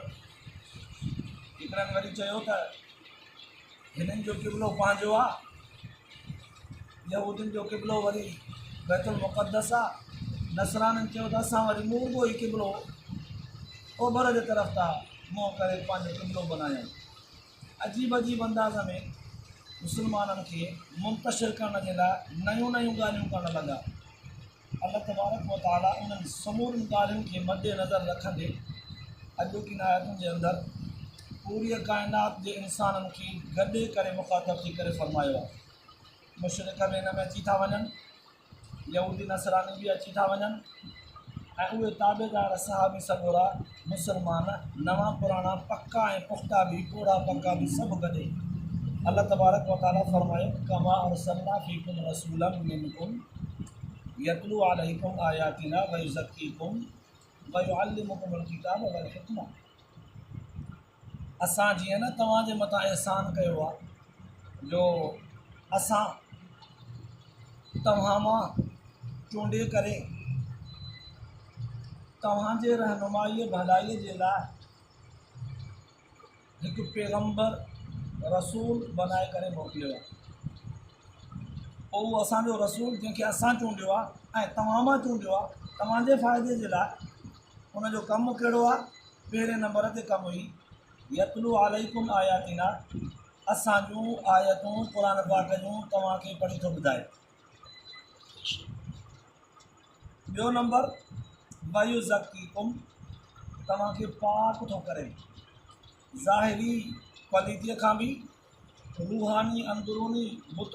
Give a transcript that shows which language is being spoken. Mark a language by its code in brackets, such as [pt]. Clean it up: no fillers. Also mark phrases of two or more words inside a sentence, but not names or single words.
[sd] हिकिड़नि वरी चयो त हिननि जो क़िबलो पंहिंजो आहे, यहूदियुनि जो क़िबलो वरी बैतुल मुक़द्दस आहे। नसराननि चयो त असां वरी मुंहुं ई क़िबलो ओभर जे तरफ़ था मुंहुं करे पंहिंजो क़िबलो बनायूं। अजीब अजीब अंदाज़ में मुस्लमाननि खे मुंतशिर करण जे लाइ नयूं नयूं ॻाल्हियूं करणु लॻा। अल्लाह [ar] تبارك وتعالى [sd] उन्हनि समूरियुनि ॻाल्हियुनि खे मद्देनज़र रखंदे अॼोकिन आयतुनि जे अंदरि पूरी काइनात जे इंसाननि खे गॾे करे मुख़ातब थी करे फरमायो आहे। मुशरिक बि हिन में अची था वञनि, यहूदी नसरानी बि अची था वञनि ऐं उहे ताबेदार सहाबी सॻोरा मुसलमान नवां पुराणा पक्का ऐं पुख़्ता बि पोड़ा पक्का बि सभु गॾे अल्लाह [ar] تبارك وتعالى [sd] फरमायो [ar] كما أرسلنا فيكم رسولا منكم يتلو عليكم آياتنا ويزكيكم ويعلمكم الكتاب والحكمة. [sd] असां जीअं न तव्हांजे मथां एहसान कयो आहे जो असां तव्हां मां चूंडे करे तव्हांजे रहनुमाईअ भलाईअ जे लाइ हिकु पैगंबर रसूल बनाए करे मोकिलियो आहे। पोइ उहो असांजो रसूल जंहिंखे असां चूंडियो आहे ऐं तव्हां मां चूंडियो आहे तव्हांजे फ़ाइदे जे लाइ, उनजो कमु कहिड़ो आहे? पहिरें नंबर ते कमु हुई [ar] يتلو عليكم آياتنا, [sd] असां जूं आयतूं क़ुरान पाक जूं तव्हांखे पढ़ी थो ॿुधाए। ॿियो नंबर वयुज़क्कीकुम, तव्हांखे पाक थो करे ज़ाहिरी पलीतीअ खां बि, रूहानी अंदरूनी बुत